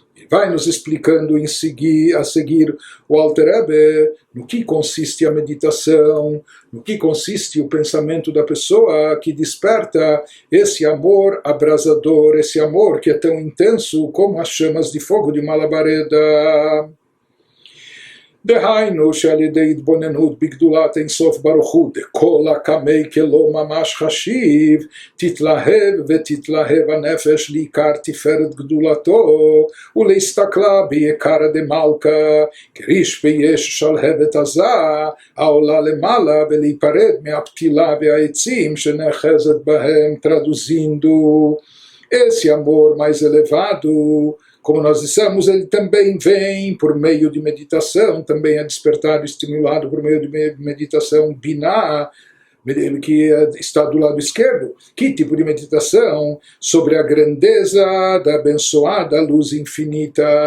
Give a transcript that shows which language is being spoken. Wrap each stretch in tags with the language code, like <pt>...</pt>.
<pt>Vai nos explicando a seguir o Alter Rebbe no que consiste a meditação, no que consiste o pensamento da pessoa que desperta esse amor abrasador, esse amor que é tão intenso como as chamas de fogo de uma labareda.</pt> <he>דהיינו שעל ידי התבוננות בגדולת אינסוף ברוך הוא דכל הקמי כלא ממש חשיב תתלהב ותתלהב הנפש לעיקר תפארת גדולתו ולהסתכלה ביקרא דמלכה כריש ויש שלהבת עזה העולה למעלה ולהיפרד מהפתילה והעצים שנאחזת בהם</he> <pt>traduzindo esse amor mais elevado. Como nós dissemos, ele também vem por meio de meditação, também é despertado e estimulado por meio de meditação Binah, que está do lado esquerdo. Que tipo de meditação? Sobre a grandeza da abençoada luz infinita.</pt>